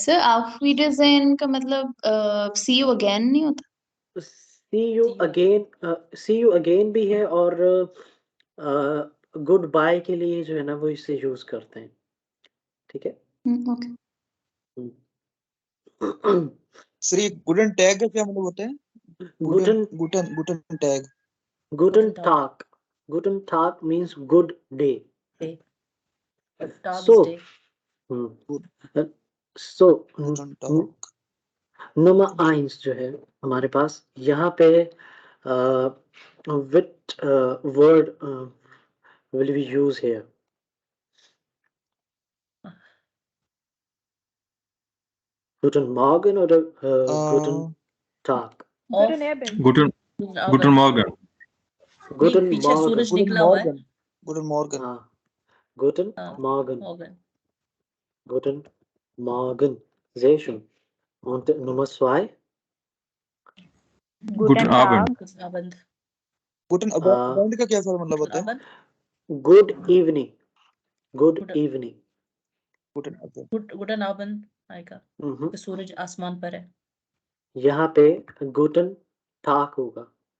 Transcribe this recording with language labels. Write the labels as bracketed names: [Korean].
[Hindi] Sir auf Wiedersehen का मतलब [English] see you again [Hindi] नहीं होता? [English] See you again [Hindi] भी है और गुड बाय के लिए जो है ना वो इसे यूज करते हैं. ठीक है. ओके. सर ये गुडन टैग का क्या मतलब होता है? [German] गुडन टैग. Guten Tag. [English] Guten Tag means good day. [German] Tag [English] So, is day. so [German] Guten Tag. [Hindi] Nummer 1 जो है हमारे पास यहाँ पे [English] which word will we use here? [German] Guten Morgen oder Guten Tag? Guten Abend. Guten Morgen. Guten [Hindi] पीछे [German] Morgen. [Hindi] सूरज निकला हुआ है. [German] Guten Morgen. हाँ, Guten Morgen. Guten Morgen. Sehr schön. Und Nummer 2? Guten Abend. [Hindi] Guten Abend का क्या sir मतलब होता है? [English] Good evening. Good evening. [Hindi] Guten Abend आएगा. तो सूरज आसमान पर है. यहाँ पे Guten Tag होगा.